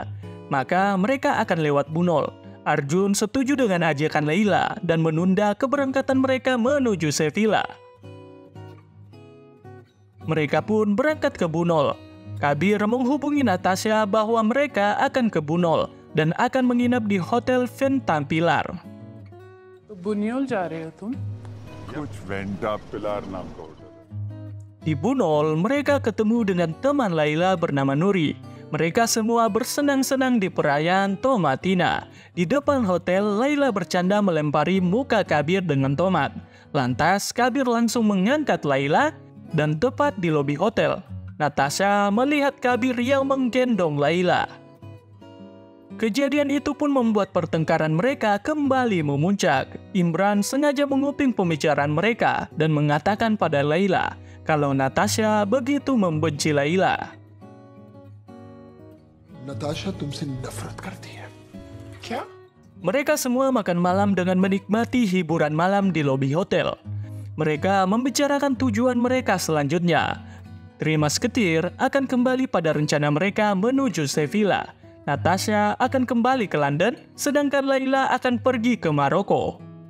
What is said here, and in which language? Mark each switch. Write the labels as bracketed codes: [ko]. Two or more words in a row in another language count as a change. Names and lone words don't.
[id] Maka mereka akan lewat Bunol. Arjun setuju dengan ajakan Laila dan menunda keberangkatan mereka menuju Sevilla. Mereka pun berangkat ke Bunol. Kabir menghubungi Natasha bahwa mereka akan ke Bunol dan akan menginap di Hotel Ventampilar. [hi] बुनियोल जा रहे हो तुम? कुछ वेंटा पिलार नाम का होटल है। [id] Di Bunol, mereka ketemu dengan teman Laila bernama Nuri. Mereka semua bersenang-senang di perayaan Tomatina. Di depan hotel, Laila bercanda melempari muka Kabir dengan tomat. Lantas, Kabir langsung mengangkat Laila dan tepat di lobi hotel, Natasha melihat Kabir yang menggendong Laila. Kejadian itu pun membuat pertengkaran mereka kembali memuncak. Imran sengaja menguping pembicaraan mereka dan mengatakan pada Laila kalau Natasha begitu membenci Laila. [hi] नताशा तुमसे नफरत करती है क्या? [id] Mereka semua makan malam dengan menikmati hiburan malam di lobi hotel. Mereka membicarakan tujuan mereka selanjutnya. Three Musketeers akan kembali pada rencana mereka menuju Sevilla. Natasha akan kembali ke London, sedangkan Laila akan pergi ke Maroko.